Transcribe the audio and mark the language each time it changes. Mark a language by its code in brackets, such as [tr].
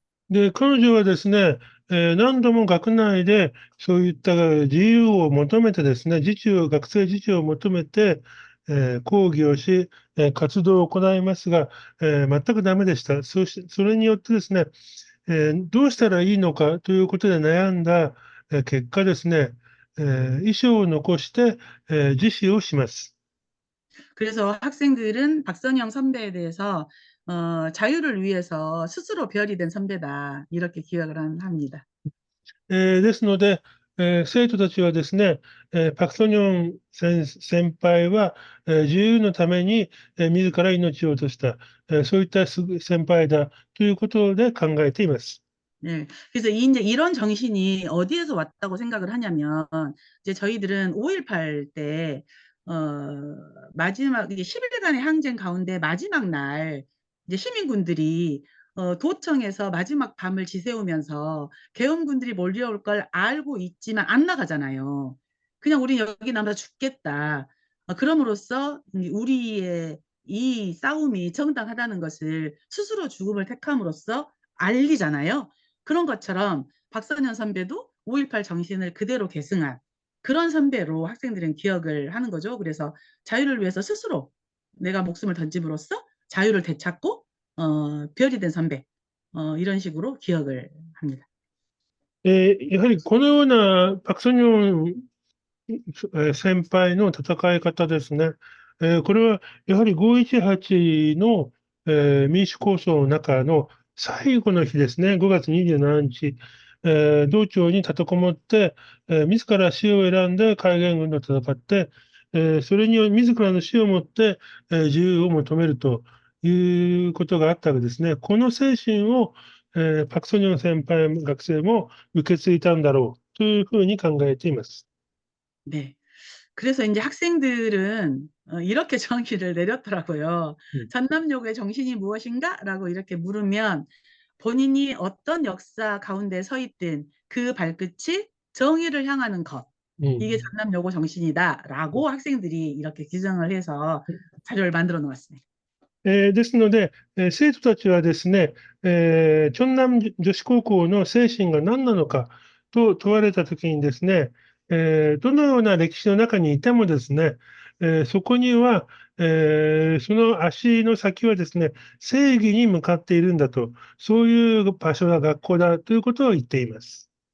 [ja] で、彼女はですね、何度も学内でそういった自由を求めてですね、学生自治を求めて、抗議をし、活動を行いますが、全くダメでした。それによってですね、どうしたらいいのかということで悩んだ結果ですね、遺書を残して、自死をします。 [ko] 그래서 학생들은 박선영 선배에 대해서 자유를 위해서 스스로 별이 된 선배다. 이렇게 기억을 합니다. [ja] ですので、生徒たちはですね、パク・ソニョン先輩は、自由のために、自ら命を落とした、そういった先輩だということで考えています。 네. [ko] 그래서 이제 이런 정신이 어디에서 왔다고 생각을 하냐면, 이제 저희들은 5.18 때, 마지막, 이게 10일간의 항쟁 가운데 마지막 날, 이제 시민군들이, 도청에서 마지막 밤을 지새우면서 계엄군들이 몰려올 걸 알고 있지만 안 나가잖아요. 그냥 우린 여기 남아 죽겠다. 그럼으로써 우리의 이 싸움이 정당하다는 것을 스스로 죽음을 택함으로써 알리잖아요. 그런 것처럼 박선현 선배도 5.18 정신을 그대로 계승한 그런 선배로 학생들은 기억을 하는 거죠. 그래서 자유를 위해서 스스로 내가 목숨을 던짐으로써 자유를 되찾고 별이 된 선배 이런 식으로 기억을 합니다. [ja] やはりこのようなパク・ソニョン先輩の戦い方ですね。これはやはり5.18の、民主構想の中の最後の日ですね、5月27日、道庁に立てこもって、自ら死を選んで海軍軍と戦って、それにより自らの死をもって、自由を求めるということがあったわけですね。この精神を、パク・ソニョン先輩学生も受け継いだんだろうというふうに考えています。 네. [ko] 그래서 이제 학생들은 이렇게 정의를 내렸더라고요. 전남여고의 정신이 무엇인가? 라고 이렇게 물으면 본인이 어떤 역사 가운데 서 있든 그 발끝이 정의를 향하는 것. 이게 음。 전남여고 정신이다라고 학생들이 이렇게 규정을 해서 자료를 만들어 놓았습니다. [ja] ですので、生徒たちはですね、チョンナム女子高校の精神が何なのかと問われたときにですね、どのような歴史の中にいてもですね、そこには、その足の先はですね、正義に向かっているんだと、そういう場所が学校だということを言っています。